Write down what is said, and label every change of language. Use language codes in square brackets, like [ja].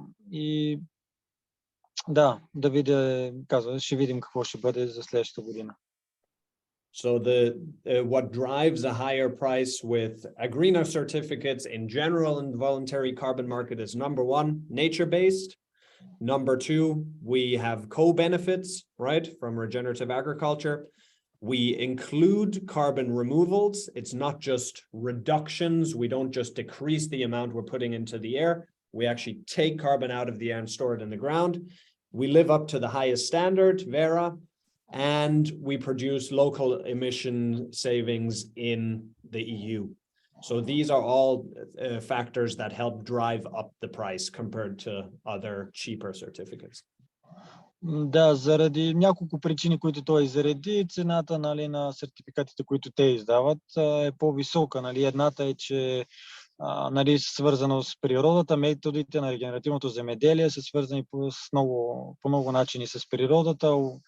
[bg] И да видя, казва, ще видим какво ще бъде за следващата година. [en] So what drives a higher price with Agreena certificates in general in the voluntary carbon market is number one, nature-based. Number two, we have co-benefits, right, from regenerative agriculture. We include carbon removals. It's not just reductions. We don't just decrease the amount we're putting into the air. We actually take carbon out of the air and store it in the ground. We live up to the highest standard, Vera, and we produce local emission savings in the EU. So these are all factors that help drive up the price compared to other cheaper certificates. [bg] Да, заради няколко причини, които той изреди, цената, нали, на сертификатите, които те издават, е по-висока. Нали. Едната е, че нали, свързано с природата. Методите на регенеративното земеделие са свързани по много начини с природата.